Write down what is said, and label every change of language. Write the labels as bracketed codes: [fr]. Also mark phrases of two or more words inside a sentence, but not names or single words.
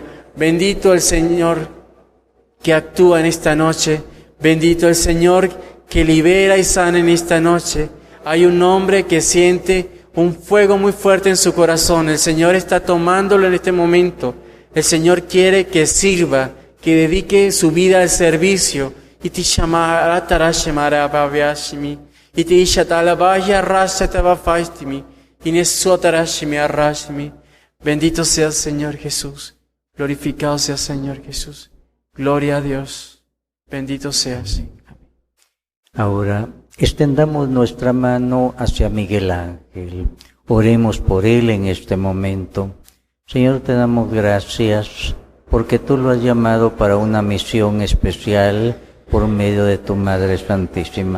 [es] Bendito el Señor que actúa en esta noche. Bendito el Señor que libera y sana en esta noche. Hay un hombre que siente un fuego muy fuerte en su corazón. El Señor está tomándolo en este momento. El Señor quiere que sirva, que dedique su vida al servicio. Iti shamara tarashimara bavyashimi. Iti ishatala vaya rashatava faistimi. Inesuatarashimi arashimi. Bendito sea el Señor Jesús. Glorificado sea el Señor Jesús. Gloria a Dios. Bendito seas. Ahora extendamos nuestra mano hacia Miguel Ángel. Oremos por él en este momento. Señor, te damos gracias porque tú lo has llamado para una misión especial por medio de tu Madre Santísima.